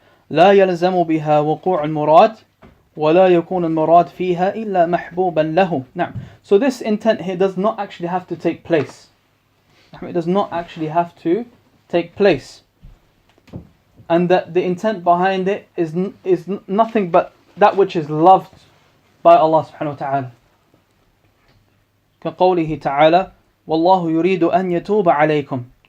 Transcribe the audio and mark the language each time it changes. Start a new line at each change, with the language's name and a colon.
Arabic: لا يلزم بها وقوع المراد ولا يكون المراد فيها إلا محبوبا له.
English: So this intent here does not actually have to take place. It does not actually have to take place. And that the intent behind it is nothing but that which is loved by Allah subhanahu wa ta'ala.
Arabic: كقوله تعالى والله يريد أن يتوب عليكم.